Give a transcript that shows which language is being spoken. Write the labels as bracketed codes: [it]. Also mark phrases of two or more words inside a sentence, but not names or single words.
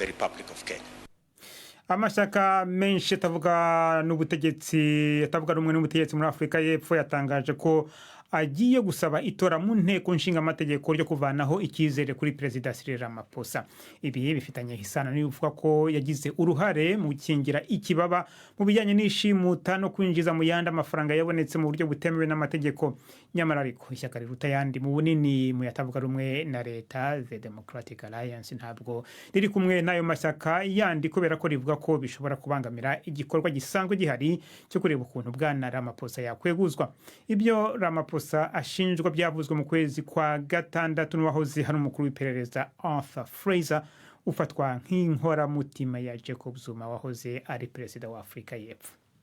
[rw] Amashyaka menshi atavuga rumwe n'ubutegetsi muri Afrika y'Epfo yatangaje ko agiye gusaba itora mu nteko nshingamategeko ryo kuvanaho icyizere kuri perezida Cyril Ramaphosa. Ibi bifitanye isano n'ibivuga ko yagize uruhare mu gukingira ikibaba mu bijyanye n'ishimuta no kwinjiza mu yandi amafaranga yabonetse mu buryo butemewe n'amategeko. Nyamara ariko ishyaka riruta yandi mu bunini mu yatavuga rumwe na leta, [en] The Democratic Alliance, [rw] ntabwo riri kumwe n'ayo mashyaka yandi kubera ko rivuga ko bishobora kubangamira igikorwa gisanzwe gihari cyo kureba ukuntu bwana Ramaphosa yakweguzwa. Ibyo Ramaphosa ashinjwa byavuzwe mu kwezi kwa gatandatu n'uwahoze hari umukuru w'iperereza Arthur Fraser ufatwa nk'inkoramutima ya Jacob Zuma wahoze ari perezida wa Afurika y'Epfo.